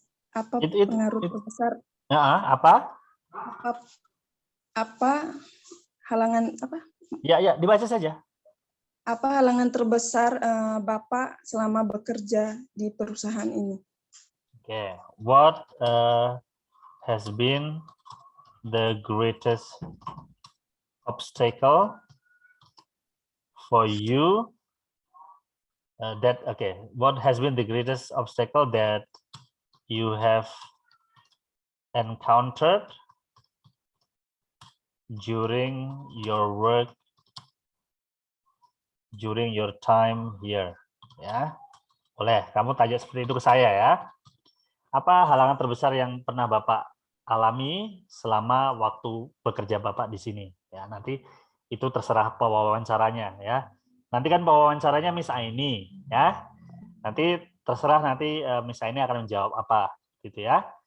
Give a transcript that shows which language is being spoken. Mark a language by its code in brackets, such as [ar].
[id] Apa pengaruh terbesar? Apa? Apa halangan apa? Ya, dibaca saja. Apa halangan terbesar Bapak selama bekerja di perusahaan ini? [en] Okay. What has been the greatest obstacle for you? What has been the greatest obstacle that you have encountered during your work, during your time here? [id] Ya, boleh. Kamu tanya seperti itu ke saya ya. Apa halangan terbesar yang pernah Bapak alami selama waktu bekerja Bapak di sini? Ya, nanti itu terserah pewawancaranya ya. Nanti kan pewawancaranya Miss Aini ya. Nanti terserah nanti Miss Aini akan menjawab apa gitu ya.